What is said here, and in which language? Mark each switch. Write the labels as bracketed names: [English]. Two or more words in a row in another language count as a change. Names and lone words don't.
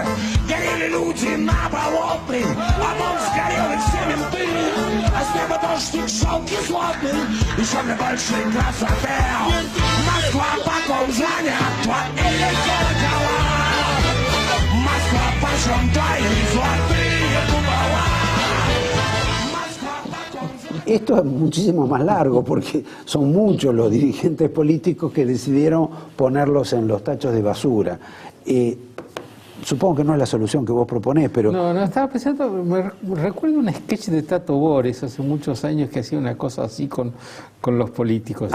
[Russian] Горели люди на Болотной, а он сгорел и все менты. А с неба дождик шел кислотный, еще для большой красоты. Москва по ком звонят твои колокола. Москва почем твои золотые купола. [Spanish] Esto es muchísimo más largo porque son muchos los dirigentes políticos que decidieron ponerlos en los tachos de basura. Supongo que no es la solución que vos proponés, pero... No, estaba pensando, me recuerdo un sketch de Tato Bores hace muchos años que hacía una cosa así con los políticos.